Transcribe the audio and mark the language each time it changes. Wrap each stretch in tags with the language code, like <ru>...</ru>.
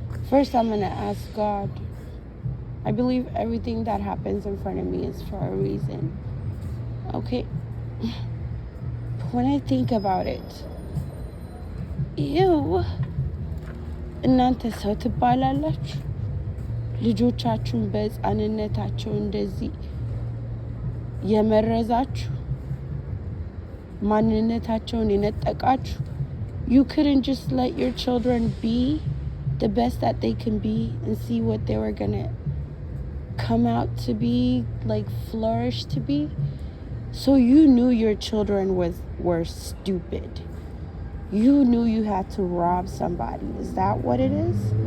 <en>First, I'm going to ask God. I believe everything that happens in front of me is for a reason. Okay? But when I think about it,</en> <am>እናንተ ሰው ትባላላችሁ? ልጆቻችሁን በሕፃንነታቸው እንደዚህ የመረዛችሁ ማንነታቸውን የነጠቃችሁ?</am> <en>You couldn't just let your children be the best that they can be and see what they were gonna come out to be, like flourish to be? So you knew your children were stupid. You knew you had to rob somebody. Is that what it is?</en>